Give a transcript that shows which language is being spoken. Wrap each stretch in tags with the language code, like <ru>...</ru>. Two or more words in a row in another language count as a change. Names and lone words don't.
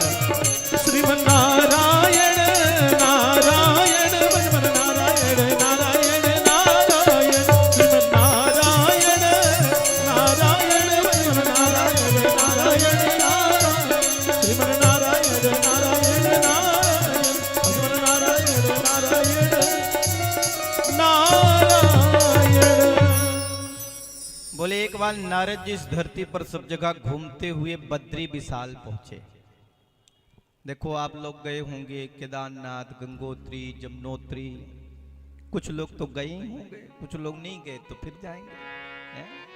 <hi>श्रीमन्नारायण नारायण भगवान नारायण नारायण नारायण श्रीमन्नारायण नारायण भगवान नारायण नारायण नारायण श्रीमन्नारायण नारायण नारायण भगवान नारायण नारायण नारायण। बोले एक बार नारद जी इस धरती पर सब जगह घूमते हुए बद्री विशाल पहुंचे। देखो आप लोग गए होंगे केदारनाथ, गंगोत्री, जमुनोत्री, कुछ लोग तो गए ही होंगे, कुछ लोग नहीं गए तो फिर जाएंगे हैं?</hi>